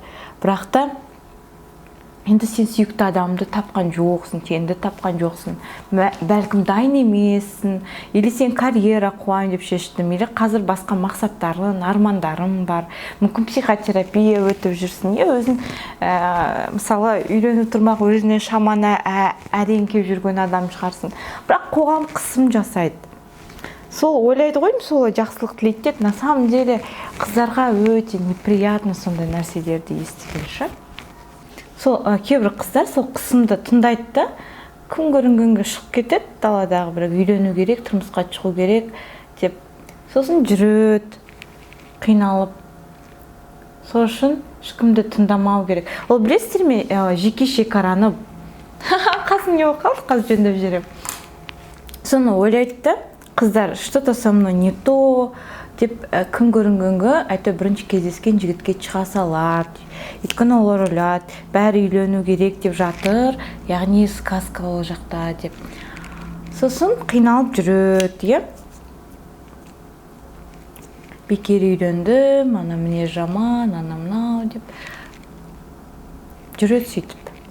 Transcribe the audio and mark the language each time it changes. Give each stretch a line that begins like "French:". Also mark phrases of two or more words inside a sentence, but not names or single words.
Kazakh: Бірақ та, енді сен сүйікті адамды тапқан жоқсың, теңді тапқан жоқсың, бәлкім дайын емессің, или сен карьера қуайын деп шештім, или қазір басқа мақсаттарың, армандарың бар, мүмкін психотерапия өтіп жүрсің, өзің, мысалы, үйленіп тұрмақ өзіне шамана әрең келіп жүрген адам шығарсың, бірақ қоғам қысым жасайды. Сол ойлайды ғой, сол жақсылық тілейді деп,
Russian: на самом деле
Kazakh: қыздарға өте неприятно сондай нәрселерді естігенше. Сол кейбір қыздар сол қысымды тыңдайды да, күн көрінгенге шығып кетеді, даладағы бір үйлену керек, тұрмысқа шығу керек деп, сосын жүреді, қиналып. Сол үшін ешкімді тыңдамау керек. Ол білесіздер ме, жеке шекараны қасым не болып қалды, қазір жөндеп жүрем. Соны ойлайды да, қыздар,
Russian: что-то со мной не то
Kazakh: деп, күн көрінгенге әйтеуір бірінші кездескен жігітке шыға салады. Өйткені олар ойлайды, бәрі үйлену керек деп жатыр, яғни сказка ол жақта деп. Сосын қиналып жүреді, бекер үйлендім, ана міне жаман, ана мынау деп жүреді сөйтіп.